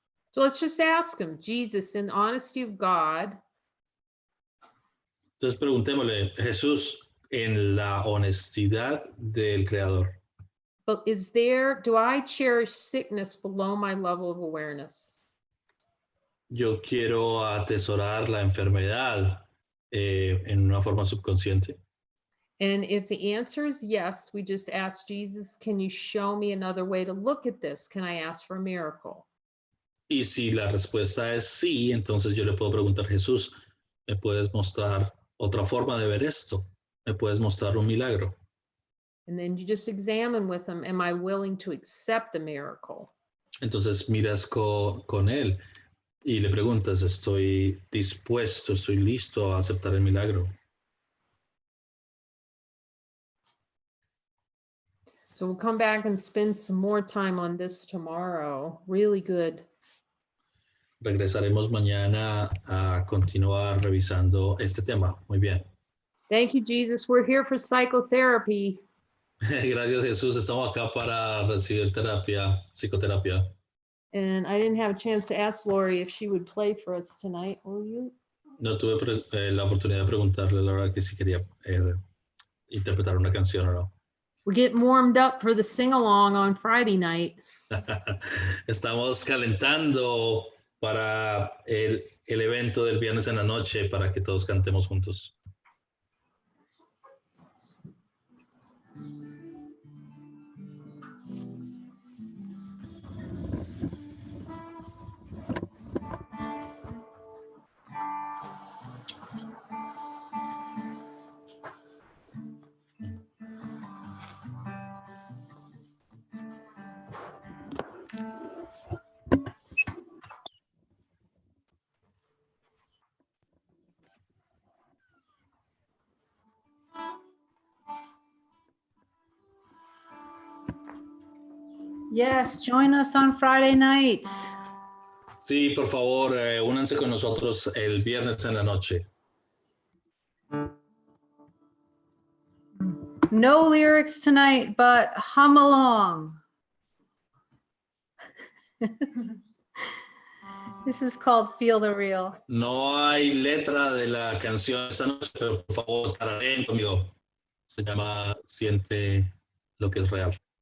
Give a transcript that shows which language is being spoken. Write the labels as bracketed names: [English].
[English] So let's just ask him, Jesus, in the honesty of God, [Spanish] Entonces preguntémosle, Jesús, en la honestidad del Creador, [English] but do I cherish sickness below my level of awareness? [Spanish] yo quiero atesorar la enfermedad en una forma subconsciente. [English] And if the answer is yes, we just ask Jesus, can you show me another way to look at this? Can I ask for a miracle? [Spanish] Y si la respuesta es sí, entonces yo le puedo preguntar, Jesús, ¿me puedes mostrar otra forma de ver esto? ¿Me puedes mostrar un milagro? [English] And then you just examine with him, am I willing to accept the miracle? [Spanish] Entonces miras con él y le preguntas, ¿estoy dispuesto, estoy listo a aceptar el milagro? [English] So we'll come back and spend some more time on this tomorrow. Really good. [Spanish] Regresaremos mañana a continuar revisando este tema. Muy bien. [English] Thank you, Jesus. We're here for psychotherapy. [Spanish] Gracias, Jesús. Estamos acá para recibir terapia, psicoterapia. [English] And I didn't have a chance to ask Lori if she would play for us tonight. Will you? [Spanish] No tuve la oportunidad de preguntarle, la verdad, que si quería interpretar una canción o no. [English] We're getting warmed up for the sing-along on Friday night. [Spanish] Estamos calentando para el evento del viernes en la noche para que todos cantemos juntos. [English] Yes, join us on Friday nights. [Spanish] Sí, por favor, únanse con nosotros el viernes en la noche. [English] No lyrics tonight, but hum along. This is called Feel the Real. [Spanish] No hay letra de la canción esta noche, pero por favor, tarareen conmigo. Se llama Siente lo que es real.